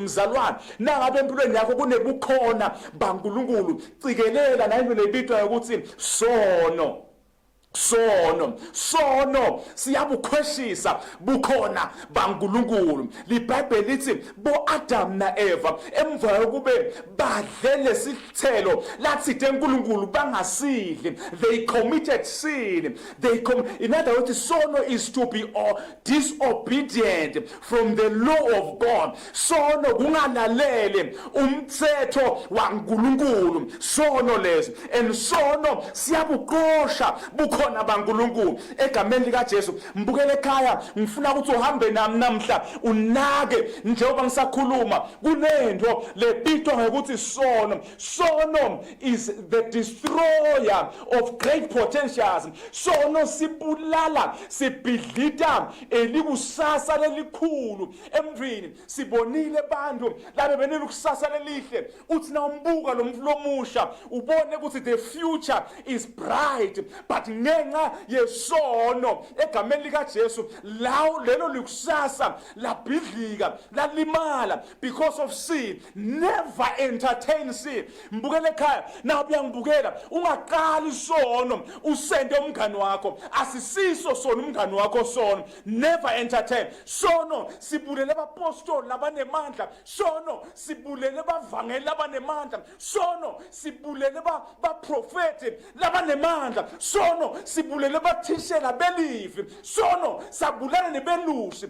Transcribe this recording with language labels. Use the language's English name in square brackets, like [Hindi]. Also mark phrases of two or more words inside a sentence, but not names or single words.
[Swati] Mzalwane, nangabe empilweni yakho kunebukhona baNkulunkulu, cikelela nayo lebitwa ukuthi sono siyabukhweshisa bukhona baNkulunkulu. LiBhayibheli lithi bo Adam na Eva emva yokube badle lesithelo lathi uNkulunkulu bangasidli, [English] they committed sin. In other words, sono is to be disobedient from the law of God. [Swati] Sono kungalalele umthetho waNkulunkulu, sono leso. And sono siyabuqosha bukhona baNkulunkulu egameni lika Jesu. Mbukele ekhaya, ngifuna ukuthi uhambe nami namhla unake njengoba ngisakhuluma kunento lebitwa ngokuthi sono. [English] Sono is the destroyer of great potentials. [Swati] Sono sibulala, sibhidlita elikusasa lelikhulu emvini. Sibonile bantu labe benele kusasa lelihle, uthi na umbuka lo mflomusha ubone ukuthi [English] the future is bright, [Swati] but ngenxa yesono egameni lika Jesu lelo likusasa labhidlika lalimala [English] because of sin. Never entertain sin. [Swati] Mbukele ekhaya, nawe uyangibukela, ungaqali sono usende umngani wakho, asisiso sono umngani wakho sono. [English] Never entertain sono. [Swati] Sibulele abapostoli labanemandla, sono sibulele bavangeli labanemandla, sono sibulele baprofeti labanemandla, sono sibulele bathishela belive, sono sabulala nebelusi.